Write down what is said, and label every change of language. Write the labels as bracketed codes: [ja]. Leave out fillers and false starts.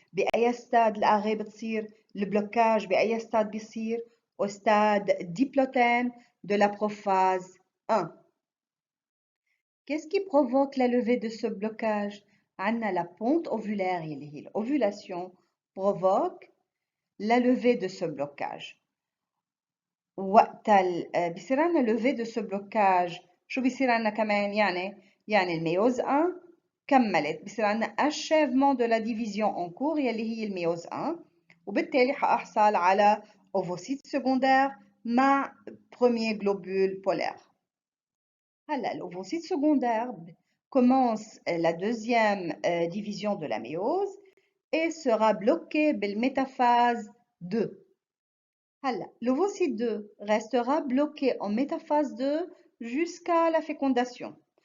[fr] بأي stade l'arrêt بتصير le blocage بأي stade بيصير au stade diplotène de la prophase 1. Qu'est-ce qui provoque la levée de ce blocage? عندنا la ponte ovulaire [ar] اللي هي [fr] l'ovulation provoque la levée de ce blocage. [ar] وقت بيصير عندنا [fr] levée de ce blocage [ar] شو بيصير عندنا كمان يعني الميوز 1 كملت بيصير عندنا [fr] achèvement de la division en cours [ar] يلي هي الميوز 1 وبالتالي حأحصل على ovocyte secondaire مع [fr] premier globule polaire. L'ovocyte secondaire commence la deuxième division de la méiose et sera bloqué بالmétaphase 2. L'ovocyte 2 restera bloqué en métaphase 2 jusqu'à la fécondation.